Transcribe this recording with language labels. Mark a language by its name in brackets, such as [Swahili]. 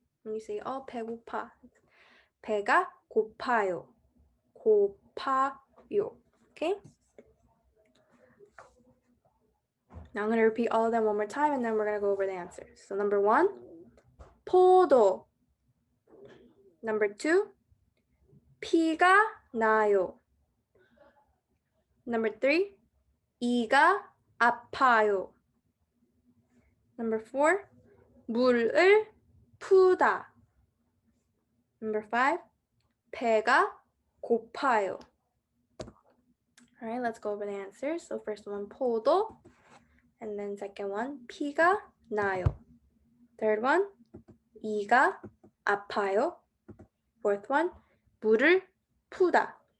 [English] When you say, oh, 배고파. [Korean] 배가 고파요. 고파요. [English] Okay? Now I'm going to repeat all of them one more time and then we're going to go over the answers. So number 1, 포도. Number 2, [Korean] 피가 나요. [English] Number 3, [Korean] 이가 아파요. [English] Number 4, [Korean] 물을 푸다. [English] Number 5, [Korean] 배가 고파요. [English] All right, let's go over the answers. So first one, 포도. And then second one, [Korean] 피가 나요. [English] Third one, [Korean] 이가 아파요. [English] Fourth one, [Korean] 물을 푸다.